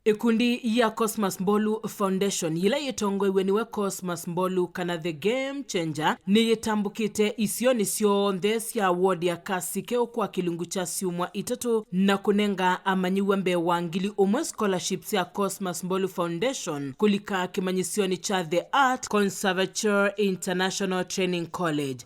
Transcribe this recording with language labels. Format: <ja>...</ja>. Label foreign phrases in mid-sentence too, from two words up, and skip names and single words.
<kam>Ikundi ya Cosmas Mbolu Foundation yila yitongwe niwe Cosmas Mbolu kana the game changer ni yitambukite isioni sionthe cia award ya Kasikeo kwa kilungu cha siumwa itatu na kunenga amanyiwe mbe wangili umwe scholarships ya Cosmas Mbolu Foundation kulika kimanyisioni cha The Art Conservatoire International Training College.</kam>